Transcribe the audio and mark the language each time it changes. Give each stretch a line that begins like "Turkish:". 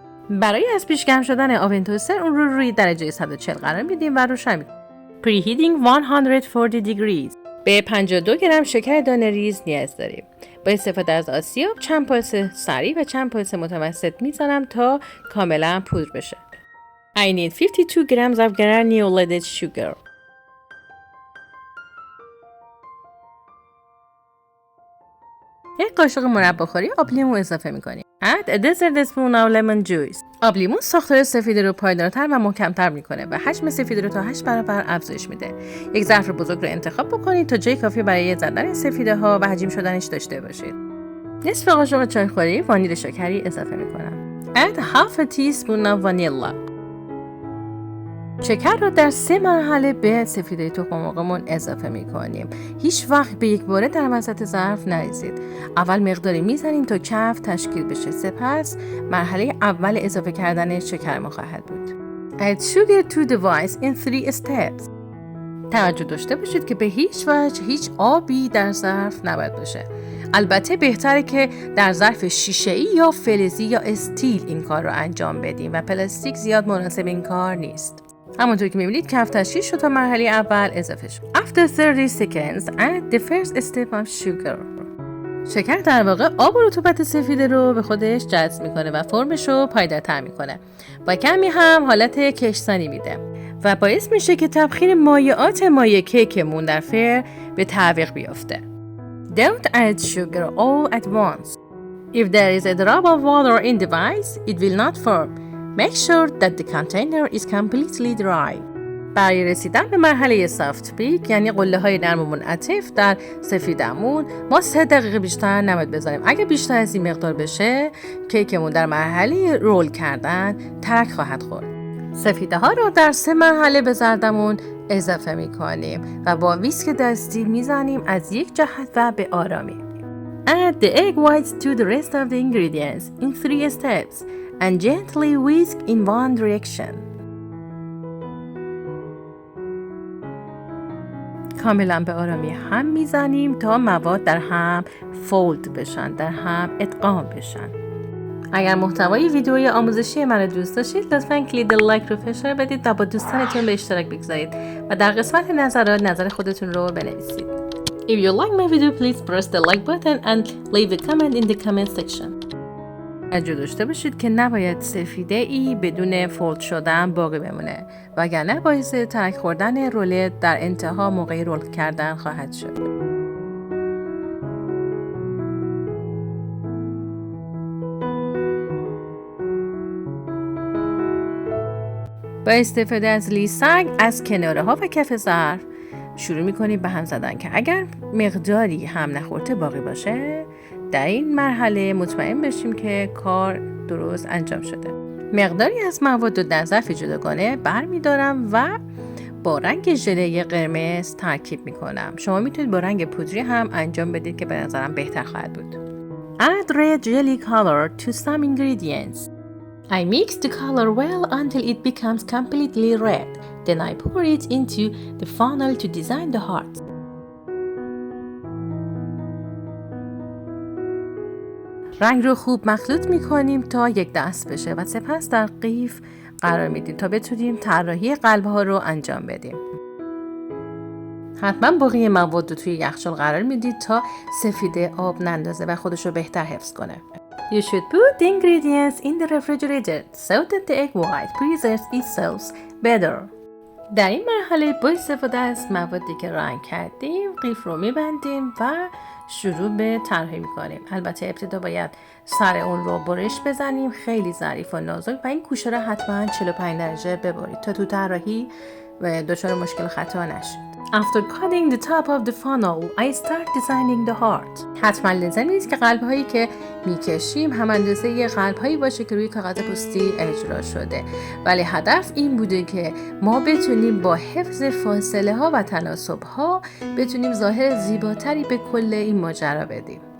Persian: برای از پیش گرم شدن آون توستر اون رو روی درجه 140 قرار میدیم و روشن میکنیم.
English: Preheating 140 degrees.
Persian: به 52 گرم شکر دانه ریز نیاز داریم. با استفاده از آسیاب چند پلس سریع و چند پلس متوسط میزنم تا کاملا پودر بشه.
English: I need 52 grams of granulated sugar.
Persian: یک قاشق مرباخوری آب لیمو اضافه میکنیم.
English: Add a dessert spoon of lemon juice.
Persian: آب لیمو ساختار سفیده رو پایدارتر و محکمتر میکنه و حجم سفیده رو تا 8 برابر افزایش میده. یک ظرف بزرگ رو انتخاب بکنید تا جای کافی برای زدن سفیده ها و حجم شدنش داشته باشید. نصف قاشق چایخوری وانیل شکری اضافه میکنم.
English: Add half a teaspoon of vanilla.
Persian: شکر رو در 3 مرحله به سفیده تخم مرغمون اضافه میکنیم. هیچ وقت به یک باره در وسط ظرف نریزید. اول مقداری میزنیم تا کف تشکیل بشه. سپس مرحله اول اضافه کردن شکر ما خواهد بود.
English: Add sugar to the vase in 3 steps.
Persian: توجه داشته باشید که به هیچ وجه هیچ آبی در ظرف نباید باشه. البته بهتره که در ظرف شیشه‌ای یا فلزی یا استیل این کار رو انجام بدیم و پلاستیک زیاد مناسب این کار نیست. همونطور که می‌بینید کف تشکیل شد تا مرحله اول اضافه شد.
English: After 30 seconds add the first step of sugar.
Persian: شکر در واقع آب و رطوبت سفیده رو به خودش جذب میکنه و فرمش رو پایدارتر میکنه و کمی هم حالت کشسانی میده و باعث میشه که تبخیر مایعات مایع کیکمون در فرن به تعویق بیفته.
English: Don't add sugar all at once. If there is a drop of water in the vase, it will not form. Make sure that the container is completely dry.
Persian: برای رسیدن به مرحله سافت بیک یعنی قله های نرم و منعطف در سفیدمون ما 3 دقیقه بیشتر نباید بذاریم. اگه بیشتر از این مقدار بشه کیکمون در مرحله رول کردن ترک خواهد خورد. سفیده ها رو در 3 مرحله به زردمون اضافه میکنیم و با ویسک دستی میزنیم از یک جهت و به آرامی.
English: Add the egg whites to the rest of the ingredients in 3 steps and gently whisk in one direction.
Persian: کاملا به آرامی هم میزنیم تا مواد در هم فولد بشن، در هم ادغام بشن. اگر محتوای ویدیوی آموزشی من دوست داشتید لطفاً کلید لایک رو فشار بدید و با دوستانتون به اشتراک بگذارید و در قسمت نظرات نظر خودتون رو بنویسید.
English: If you like my video please press the like button and leave a comment in the comment section.
Persian: توجه داشته باشید که نباید سفیده ای بدون فولد شدن باقی بمونه وگرنه باعث ترک خوردن رولت در انتها موقع رول کردن خواهد شد. با استفاده از لیسنگ از کناره ها و کف ظرف شروع میکنیم به هم زدن که اگر مقداری هم نخورده باقی باشه در این مرحله مطمئن بشیم که کار درست انجام شده. مقداری از مواد رو در ظرف جداگانه برمیدارم و با رنگ ژله قرمز ترکیب میکنم. شما میتونید با رنگ پودری هم انجام بدید که به نظرم بهتر خواهد بود.
English: Add red jelly color to some ingredients. I mix the color well until it becomes completely red. Then I pour it into the funnel to design the heart.
Persian: رنگ رو خوب مخلوط میکنیم تا یک دست بشه و سپس در قیف قرار میدیم تا بتونیم طراحی قلب ها رو انجام بدیم. حتما باقی مواد رو توی یخچال قرار میدید تا سفیده آب نندازه و خودش رو بهتر حفظ کنه.
English: You should put the ingredients in the refrigerator so that the egg white preserves itself better.
Persian: در این مرحله با استفاده از موادی که رنگ کردیم قیف رو میبندیم و شروع به طراحی میکنیم. البته ابتدا باید سر اون رو برش بزنیم خیلی ظریف و نازک و این گوشه رو حتما 45 درجه ببرید تا تو طراحی دچار مشکل خطا نشید.
English: After cutting the top of the funnel, I start designing the heart.
Persian: حتما لازم نیست که قلب هایی که میکشیم هم اندازه قلب هایی باشه که روی کاغذ پستی اجرا شده. ولی هدف این بوده که ما بتونیم با حفظ فاصله ها و تناسب ها بتونیم ظاهر زیباتری به کل این ماجرا بدیم.